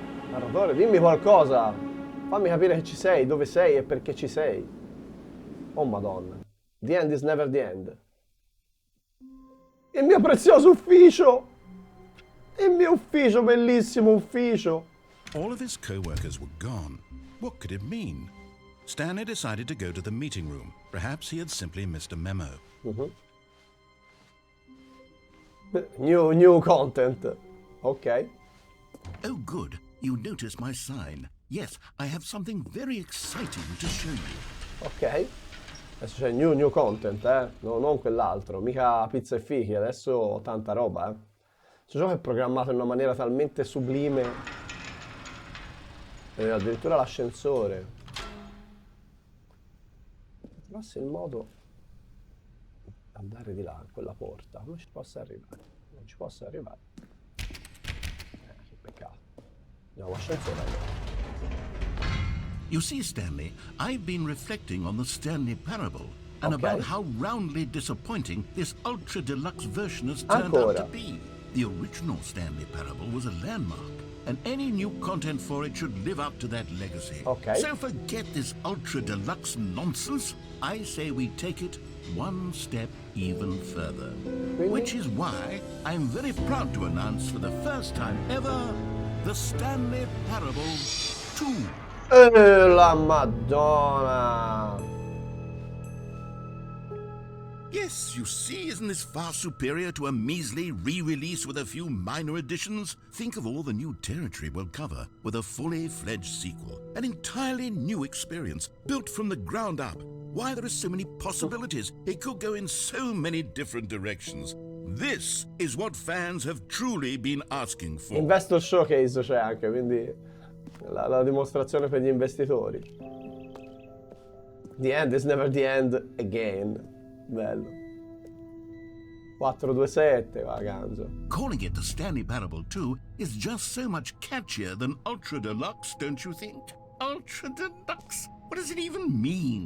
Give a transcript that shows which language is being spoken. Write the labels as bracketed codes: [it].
[it] Narratore, dimmi qualcosa! Fammi capire che ci sei, dove sei e perché ci sei. Oh madonna. [en] The end is never the end. [it] Il mio prezioso ufficio! Il mio ufficio, bellissimo ufficio. [en] All of his co-workers were gone. What could it mean? Stanley decided to go to the meeting room. Perhaps he had simply missed a memo. New content. Ok. Oh, good. You noticed my sign. Yes, I have something very exciting to show you. Ok. [it] Adesso c'è new content, no, non quell'altro. Mica pizza e fichi, adesso tanta roba, Questo gioco è programmato in una maniera talmente sublime. Addirittura l'ascensore. Trovasse il modo di andare di là, a quella porta. Come ci possa arrivare? Non ci posso arrivare. Che peccato. Andiamo all'ascensore allora. [en] You see, Stanley, I've been reflecting on the Stanley Parable and about how roundly disappointing this ultra deluxe version has turned out to be. The original Stanley Parable was a landmark, and any new content for it should live up to that legacy. So forget this ultra deluxe nonsense. I say we take it one step even further. Which is why I'm very proud to announce for the first time ever the Stanley Parable 2. [it] La Madonna! [en] Yes, you see, isn't this far superior to a measly re-release with a few minor additions? Think of all the new territory we'll cover with a fully fledged sequel. An entirely new experience, built from the ground up. Why, there are so many possibilities. It could go in so many different directions. This is what fans have truly been asking for. [it] Investor Showcase c'è anche, quindi la dimostrazione per gli investitori. [en] The end is never the end again. [it] Bello. 427, va ganzo. [en] Calling it the Stanley Parable 2 is just so much catchier than Ultra Deluxe, don't you think? Ultra Deluxe? What does it even mean?